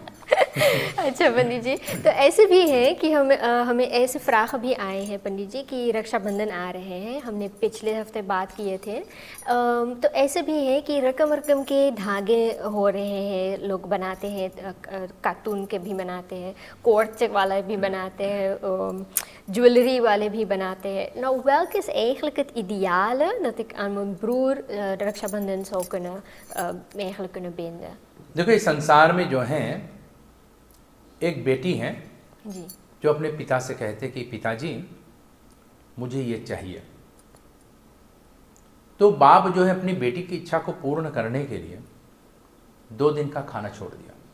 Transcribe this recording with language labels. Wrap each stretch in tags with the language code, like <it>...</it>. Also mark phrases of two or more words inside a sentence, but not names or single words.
<hi>अच्छा पंडित जी, तो ऐसे भी है कि हमें ऐसे फ्राख भी आए हैं पंडित जी कि रक्षाबंधन आ रहे हैं, हमने पिछले हफ्ते बात किए थे। तो ऐसे भी है कि रकम रकम के धागे हो रहे हैं, लोग बनाते हैं, कार्टून के भी बनाते हैं, कोर्ट वाला भी बनाते हैं, ज्वेलरी वाले भी बनाते हैं।</hi> <nl>Nou, welk is eigenlijk het ideale dat ik aan mijn broer रक्षाबंधन zou kunnen binden?</nl> <hi>देखो, इस संसार में जो है एक बेटी है जी, जो अपने पिता से कहते कि पिताजी मुझे ये चाहिए। तो बाप जो है अपनी बेटी की इच्छा को पूर्ण करने के लिए 2 दिन का खाना छोड़ दिया।</hi>